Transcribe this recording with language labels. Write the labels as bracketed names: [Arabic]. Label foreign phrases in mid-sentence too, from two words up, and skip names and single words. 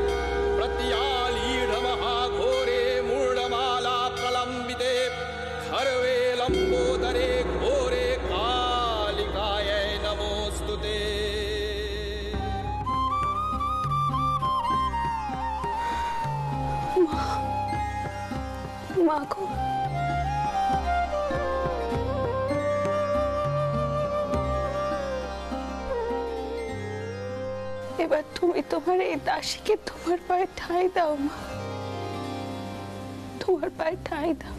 [Sanskrit] प्रत्यालीढमहाघोरे मूढमाला प्रलम्बिते खर्वे लम्बोदरे घोरे कालिकायै नमोऽस्तुते। [Bangla] মা গো, এবার তুমি তোমার এই দাসীকে তোমার পায়ে ঠাঁই দাও মা, তোমার পায়ে ঠাঁই দাও।